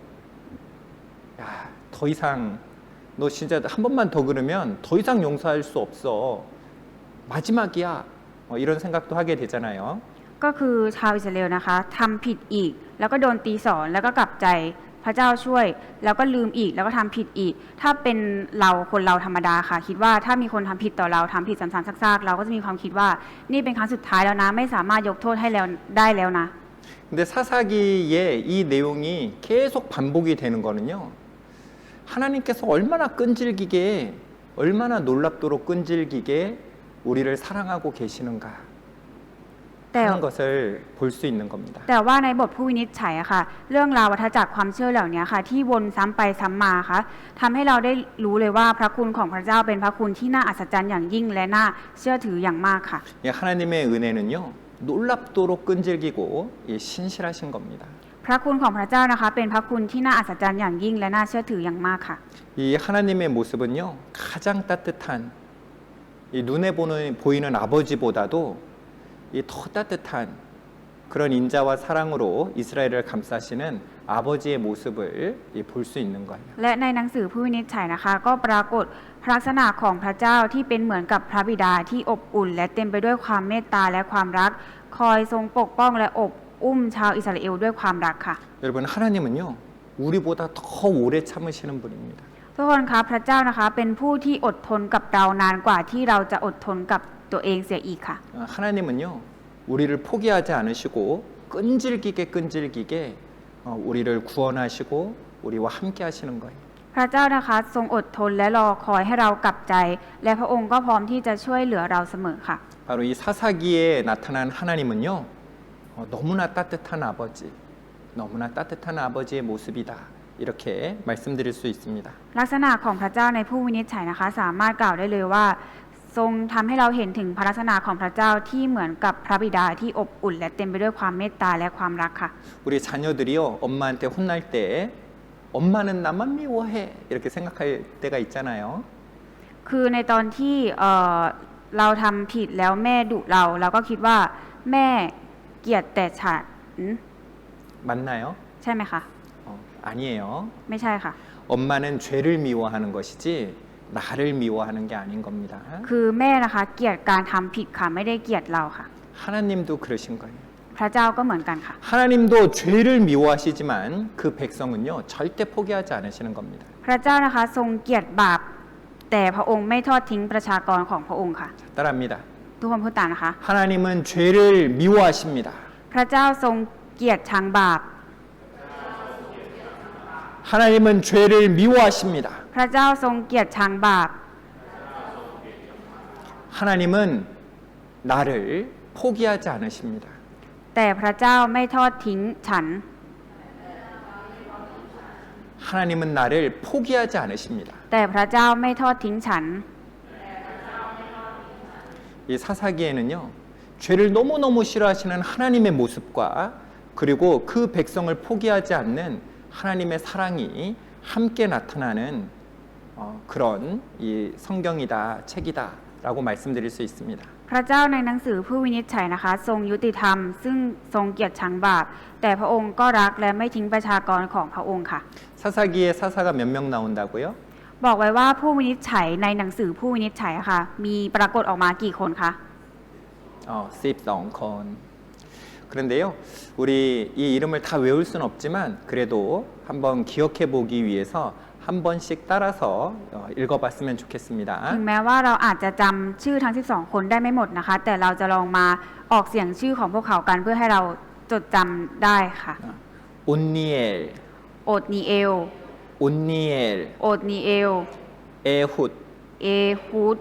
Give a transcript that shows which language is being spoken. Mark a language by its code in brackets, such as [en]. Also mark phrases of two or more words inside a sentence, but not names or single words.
[ko] 야, 더 이상 너 진짜 한 번만 더 그러면 더 이상 용서할 수 없어. 마지막이야. 이런 생각도 하게 되잖아요. [th] ก็คือชาวอิสราเอลนะคะทำผิดอีกแล้วก็โดนตีสอนแล้วก็กลับใจพระเจ้าช่วยแล้วก็ลืมอีกแล้วก็ทำผิดอีก ถ้าเป็นคนเราธรรมดาค่ะคิดว่าถ้ามีคนทำผิดต่อเราทำผิดซ้ำๆซากๆเราก็จะมีความคิดว่านี่เป็นครั้งสุดท้ายแล้วนะไม่สามารถยกโทษให้แล้วได้แล้วนะ [ko] 근데 사사기에 이 내용이 계속 반복이 되는 거는요. 하나님께서 얼마나 끈질기게 얼마나 놀랍도록 끈질기게 우리를 사랑하고 계시는가 하는 것을 볼 수 있는 겁니다. [th] แต่ว่าในบทผู้วินิจฉัยอะค่ะเรื่องราววัฏจักรความเชื่อเหล่านี้ค่ะที่วนซ้ำไปซ้ำมาค่ะทำให้เราได้รู้เลยว่าพระคุณของพระเจ้าเป็นพระคุณที่น่าอัศจรรย์อย่างยิ่งและน่าเชื่อถืออย่างมากค่ะ [ko] 하나님의 은혜는요 놀랍도록 끈질기고 신실하신 겁니다. [th] พระคุณของพระเจ้านะคะเป็นพระคุณที่น่าอัศจรรย์อย่างยิ่งและน่าเชื่อถืออย่างมากค่ะ [ko] 이 하나님의 모습은요 가장 따뜻한 이 눈에 보이는 아버지보다도 이 더 따뜻한 그런 인자와 사랑으로 이스라엘을 감싸시는 아버지의 모습을 볼 수 있는 거예요. [th] และในหนังสือผู้วินิจฉัยนะคะก็ปรากฏพระลักษณะของพระเจ้าที่เป็นเหมือนกับพระบิดาที่อบอุ่นและเต็มไปด้วยความเมตตาและความรักคอยทรงปกป้องและอบอุ้มชาวอิสราเอลด้วยความรักค่ะ [ko] 여러분 하나님은요 우리보다 더 오래 참으시는 분입니다. [th] ทุกคนคะพระเจ้านะคะเป็นผู้ที่อดทนกับเรานานกว่าที่เราจะอดทนกับตัวเองเสียอีกค่ะ [ko] 하나님은요 우리를 포기하지 않으시고 끈질기게 우리를 구원하시고 우리와 함께 하시는 거예요. [th] พระเจ้านะคะทรงอดทนและรอคอยให้เรากลับใจ และพระองค์ก็พร้อมที่จะช่วยเหลือเราเสมอค่ะ [ko] 바로 이 사사기에 나타난 하나님은요, 너무나 따뜻한 아버지, 너무나 따뜻한 아버지의 모습이다. 이렇게 말씀드릴 수 있습니다. [th] ลักษณะของพระเจ้าในผู้วินิจฉัยนะคะสามารถกล่าวได้เลยว่า ทรงทำให้เราเห็นถึงพระลักษณะของพระเจ้าที่เหมือนกับพระบิดาที่อบอุ่นและเต็มไปด้วยความเมตตาและความรักค่ะ [ko] 우리 자녀들이요, 엄마한테 혼날 때 엄마는 나만 미워해 이렇게 생각할 때가 있잖아요. [th] คือในตอนที่เราทำผิดแล้วแม่ดุเราก็คิดว่าแม่เกลียดแต่ฉัน [ko] 맞나요? [th] ใช่ไหมคะ [ko] 아니에요. [th] ไม่ใช่ค่ะ [ko] 엄마는 죄를 미워하는 것이지 나를 미워하는 게 아닌 겁니다. [th] คือแม่นะคะเกลียดการทำผิดค่ะไม่ได้เกลียดเราค่ะ [ko] 하나님도 그러신 거예요. [th] พระเจ้าก็เหมือนกันค่ะ [ko] 하나님도 죄를 미워하시지만 그 백성은요 절대 포기하지 않으시는 겁니다. [th] พระเจ้านะคะทรงเกลียดบาปแต่พระองค์ไม่ทอดทิ้งประชากรของพระองค์ค่ะ [ko] 따라합니다. [th] ทุกคนพูดตามนะคะ [ko] 하나님은 죄를 미워하십니다. [th] พระเจ้าทรงเกลียดชังบาป [ko] 하나님은 죄를 미워하십니다. [th] พระเจ้าทรงเกลียดชังบาป [ko] 하나님은 나를 포기하지 않으십니다. [th] แต่พระเจ้าไม่ทอดทิ้งฉัน [ko] 하나님은 나를 포기하지 않으십니다. [th] แต่พระเจ้าไม่ทอดทิ้งฉัน [ko] 이 사사기에는요, 죄를 너무너무 싫어하시는 하나님의 모습과 그리고 그 백성을 포기하지 않는 하나님의 사랑이 함께 나타나는 그런 이 성경이다, 책이다라고 말씀드릴 수 있습니다. [th] พระเจ้าในหนังสือผู้วินิจฉัยนะคะ ทรงยุติธรรม ซึ่งทรงเกลียดชังบาปแต่พระองค์ก็รักและไม่ทิ้งประชากรของพระองค์ค่ะ [ko] 사사기에 사사가 몇 명 나온다고요? [th] บอกไว้ว่าผู้วินิจฉัยในหนังสือผู้วินิจฉัยค่ะ มีปรากฏออกมากี่คนคะ [ko] 12건. 그런데요, 우리 이 이름을 다 외울 수는 없지만 그래도 한번 기억해 보기 위해서 한 번씩 따라서 읽어봤으면 좋겠습니다. [th] ถึงแม้ว่าเราอาจจะจำชื่อทั้ง 12 คนได้ไม่หมดนะคะ แต่เราจะลองมาออกเสียงชื่อของพวกเขากันเพื่อให้เราจดจำได้ค่ะ [ko] 온니엘, [th] โอดนีเอล [ko] 온니엘, [th] โอดนีเอล [ko] 에훗, [th] เอฮูด